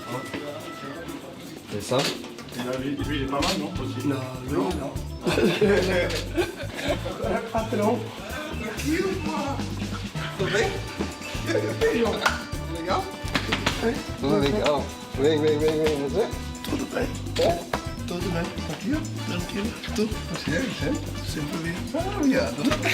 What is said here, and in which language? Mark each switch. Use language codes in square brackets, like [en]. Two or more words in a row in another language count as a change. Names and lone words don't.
[fr] Et ça? Lui, il est pas mal, non? Non, non. [pt] Patrão. Tudo bem? Legal? Tudo legal. Vem, você? Tudo bem? É? Tudo bem. Aqui, ó. Tranquilo. Tudo. Sério? Sempre bem. Ah, viado.